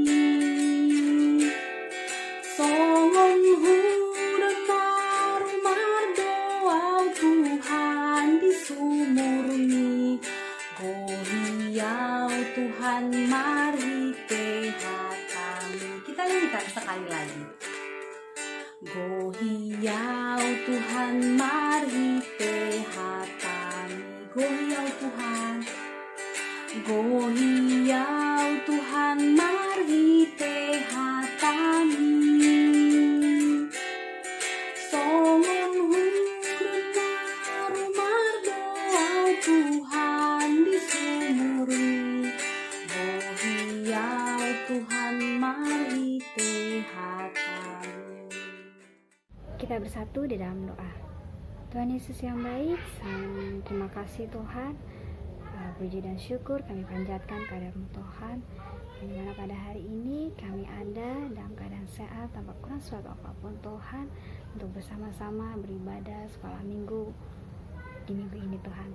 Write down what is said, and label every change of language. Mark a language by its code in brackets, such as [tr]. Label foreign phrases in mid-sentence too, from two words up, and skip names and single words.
[bts] Songon hudan marumar doa Tuhan di sumurni. Go Hiau Tuhan Marhite Hatamu. [id] Kita nyanyikan sekali lagi. [bts] Go Hiau Tuhan Marhite Hatamu. Go Hiau Tuhan. Go Hiau Tuhan Marhite Hatamu. Songon hudan marumar doa Tuhan di sumurni. Go Hiau Tuhan Marhite Hatamu. [id] Kita bersatu di dalam doa. Tuhan Yesus yang baik, terima kasih Tuhan. Puji dan syukur kami panjatkan kehadirat-Mu Tuhan. Yang dimana pada hari ini kami ada dalam keadaan sehat tanpa kurang suatu apapun Tuhan, untuk bersama-sama beribadah sekolah minggu di minggu ini Tuhan.